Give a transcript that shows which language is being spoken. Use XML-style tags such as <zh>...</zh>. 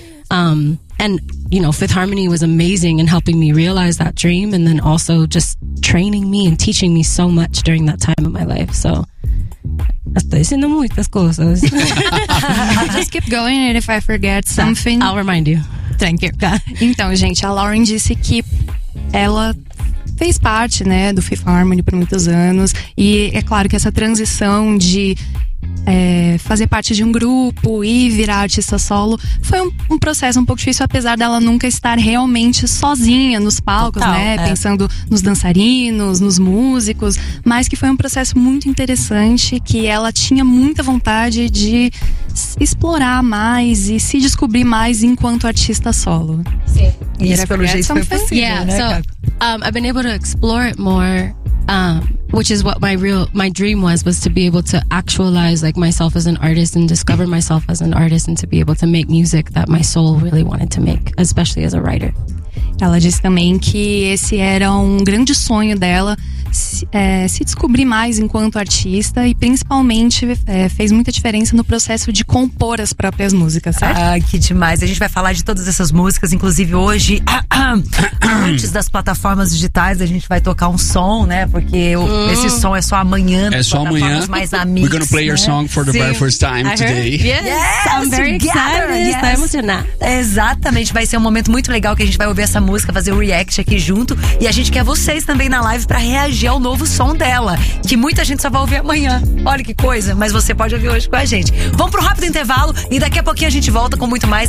<en>And, you know, Fifth Harmony was amazing in helping me realize that dream and then also just training me and teaching me so much during that time of my life, so...</en> <pt>Estou ensinando muitas coisas.</pt> <en>Just keep going and if I forget something... I'll remind you. Thank you.</en> <pt>Então, gente, a Lauren disse que ela fez parte, né, do Fifth Harmony por muitos anos. E é claro que essa transição de fazer parte de um grupo e virar artista solo foi um processo um pouco difícil, apesar dela nunca estar realmente sozinha nos palcos, total, né? É. Pensando nos dançarinos, nos músicos, mas que foi um processo muito interessante, que ela tinha muita vontade de explorar mais e se descobrir mais enquanto artista solo. Sim. Isso pelo jeito foi possível,</pt> <en>yeah,</en> <pt>né?</pt> <en>So, I've been able to explore it more. Which is what my dream was to be able to actualize like myself as an artist and discover myself as an artist and to be able to make music that my soul really wanted to make, especially as a writer.</en> <pt>Ela disse também que esse era um grande sonho dela, se descobrir mais enquanto artista e principalmente fez muita diferença no processo de compor as próprias músicas, certo? Ah, que demais. A gente vai falar de todas essas músicas, inclusive hoje, antes das plataformas digitais, a gente vai tocar um som, né? Porque esse som é só amanhã. É só amanhã. Mais amigos,</pt> <en>we're gonna play your song for the very first time today. Yes, I'm very excited. Yes.</en> <pt>Tá emocionada. Exatamente. Vai ser um momento muito legal que a gente vai ouvir essa música, fazer o react aqui junto. E a gente quer vocês também na live pra reagir ao novo som dela, que muita gente só vai ouvir amanhã. Olha que coisa, mas você pode ouvir hoje com a gente. Vamos pro rápido intervalo e daqui a pouquinho a gente volta com muito mais.</pt>